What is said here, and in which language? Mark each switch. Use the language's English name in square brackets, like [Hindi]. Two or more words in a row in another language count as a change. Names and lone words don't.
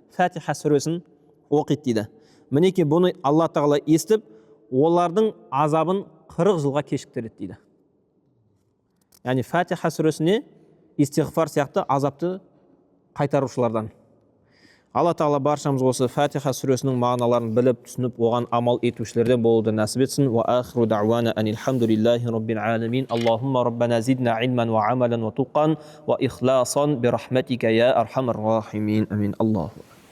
[Kazakh] Фатиха сүресін оқиды дейді. Мінеке бұны Алла Тағала естіп, олардың азабын 40 жылға кешіктіреді дейді. Яғни Фатиха сүресіне истиғфар сияқты азапты қайтарушылардан. Алла Тағала баршамыз осы Фатиха сүресінің мағыналарын біліп, түсініп, оған амал етушілерден болуды нәсіп етсін. [Arabic] وآخر دعوانا أن الحمد لله رب العالمين. اللهم ربنا زدنا علما وعملا وتقى وإخلاصا برحمتك يا أرحم الراحمين. آمين. الله